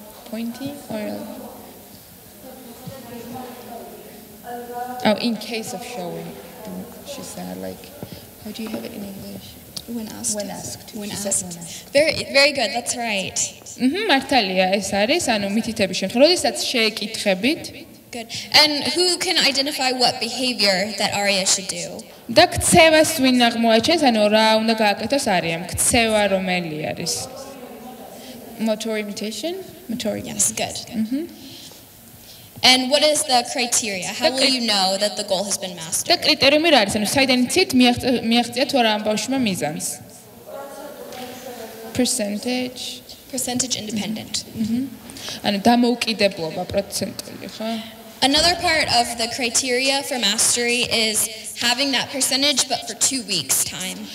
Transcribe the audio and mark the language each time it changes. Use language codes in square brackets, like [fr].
[en] Pointing or oh, in case of showing. She said like how do you have it in English? When asked. When asked. Very good. That's right. [ka] მართალია ეს არის, ანუ მითითების შემთხვევაში, როდესაც შეეკითხებით. [en] Good. And who can identify what behavior that Arya should do? [ka] და ქცევას ვინ აღმოაჩენს, ანუ რა უნდა გააკეთოს არიამ? ქცევა რომელი არის? [en] Motor imitation? Yes, good. And what is the criteria? How will you know that the goal has been mastered? [ka] და კრიტერიუმი რა არის? ანუ საიდან იცით მიაღწია თუ არა ამ ბავშვმა მიზანს? [en] Percentage independent. [ka] ანუ დამოუკიდებლობა პროცენტული, ხო? [en] Another part of the criteria for mastery is having that percentage but for 2 weeks time.